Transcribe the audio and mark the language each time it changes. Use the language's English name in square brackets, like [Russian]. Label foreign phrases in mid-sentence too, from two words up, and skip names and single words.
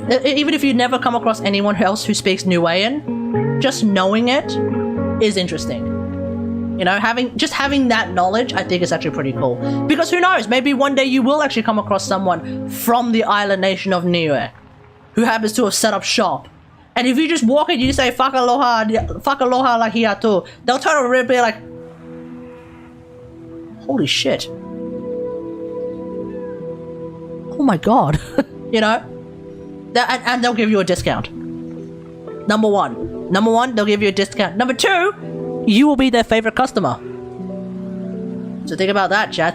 [English] Even if you never come across anyone else who speaks Niuean, just knowing it is interesting. You know, having that knowledge, I think is actually pretty cool. Because who knows, maybe one day you will actually come across someone from the island nation of Niue who happens to have set up shop. And if you just walk in, you say [Niuean] Fakaloha lahi atu, [English] they'll turn around and be like, holy shit. Oh my god. You know? And they'll give you a discount. Number one, they'll give you a discount. Number two, you will be their favorite customer. So think about that, chat.